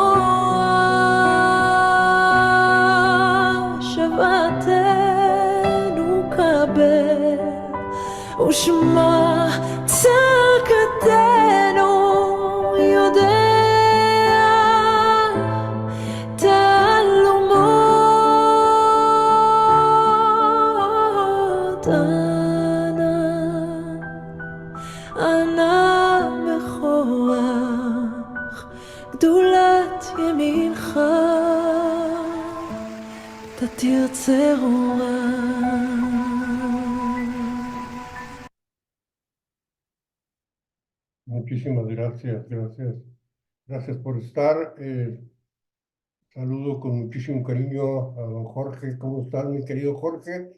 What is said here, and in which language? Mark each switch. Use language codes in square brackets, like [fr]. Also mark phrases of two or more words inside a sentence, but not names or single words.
[he] נורא, שוועתנו קבל, ושמע צעקתנו, יודע תלומות, אנא בכוח, גדולת ימינך, תתרצה אורה. [es] Muchísimas gracias, gracias. Gracias por estar. Saludo con muchísimo cariño a don Jorge. ¿Cómo estás, mi querido Jorge?